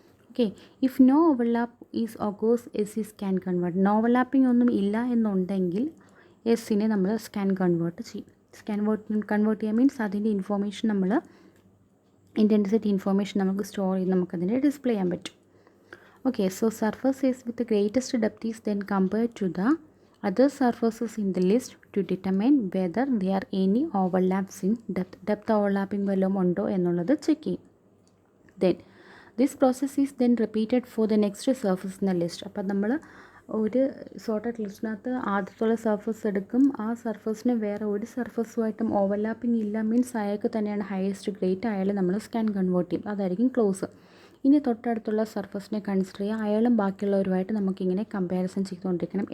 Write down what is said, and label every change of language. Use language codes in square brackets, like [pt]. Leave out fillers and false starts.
[en] Okay, if no overlap is ഓഗോസ് as ഈ scan convert. [ml] No overlapping ഒന്നും ഇല്ല എന്നുണ്ടെങ്കിൽ എസ്സിനെ നമ്മൾ സ്കാൻ കൺവേർട്ട് ചെയ്യും. കൺവേർട്ട് ചെയ്യാൻ മീൻസ് അതിൻ്റെ ഇൻഫോർമേഷൻ നമ്മൾ ഇൻറ്റൻസിറ്റി ഇൻഫോർമേഷൻ നമുക്ക് സ്റ്റോർ ചെയ്ത് നമുക്കതിനെ ഡിസ്പ്ലേ ചെയ്യാൻ പറ്റും. [en] Okay, so surfaces with the greatest depth is then compared to the other surfaces in the list to determine whether there are any overlaps in depth. Depth overlapping [ml] വല്ലതും ഉണ്ടോ എന്നുള്ളത് check ചെയ്യും. [en] Then this process is then repeated for the next surface in the list. [ml] അപ്പോൾ നമ്മൾ ഒരു sorted ലിസ്റ്റിനകത്ത് ആദ്യത്തുള്ള surface എടുക്കും, ആ സർഫസിന് വേറെ ഒരു സർഫസുമായിട്ടും ഓവർലാപ്പിംഗ് ഇല്ല മീൻസ് അയാൾക്ക് തന്നെയാണ് ഹയസ്റ്റ് ഗ്രേറ്റ്, അയാൾ നമ്മൾ സ്കാൻ കൺവേർട്ട് ചെയ്യും, അതായിരിക്കും ക്ലോസ്. ഇനി തൊട്ടടുത്തുള്ള സർഫസിനെ കൺസിഡർ ചെയ്യുക, അയാളും ബാക്കിയുള്ളവരുമായിട്ട് നമുക്കിങ്ങനെ കമ്പാരിസൺ ചെയ്തുകൊണ്ടിരിക്കണം.